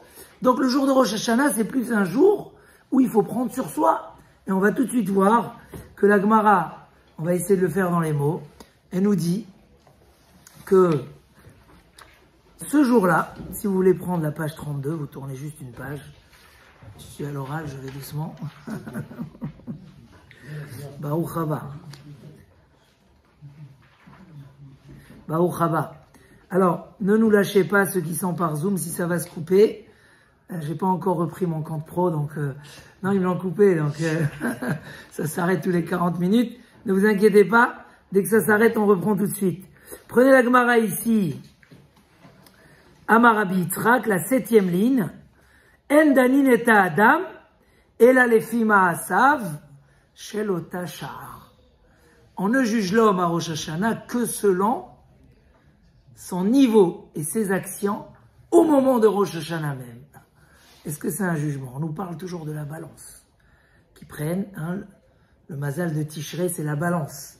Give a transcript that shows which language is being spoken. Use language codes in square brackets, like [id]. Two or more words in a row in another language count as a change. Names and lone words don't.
[fr] Donc, le jour de Rosh Hashanah, c'est plus un jour où il faut prendre sur soi. Et on va tout de suite voir que la Gemara, on va essayer de le faire dans les mots, elle nous dit que ce jour-là, si vous voulez prendre la page 32, vous tournez juste une page. Je suis à l'oral, je vais doucement. [he] ברוך הבא. ברוך הבא. [fr] Alors, ne nous lâchez pas ceux qui sont par Zoom si ça va se couper. J'ai pas encore repris mon compte pro, donc non, ils me l'ont coupé, donc ça s'arrête tous les 40 minutes. Ne vous inquiétez pas, dès que ça s'arrête, on reprend tout de suite. Prenez la Gemara ici. [he] אמר רבי יצחק, [fr] la 7e ligne. [he] אין דנין את האדם, אלא לפי מעשיו, של אותה שעה. [fr] On ne juge l'homme à Rosh Hashanah que selon son niveau et ses actions au moment de Rosh Hashanah même. Est-ce que c'est un jugement? On nous parle toujours de la balance. Qui prennent, le mazal de Tishrei, c'est la balance.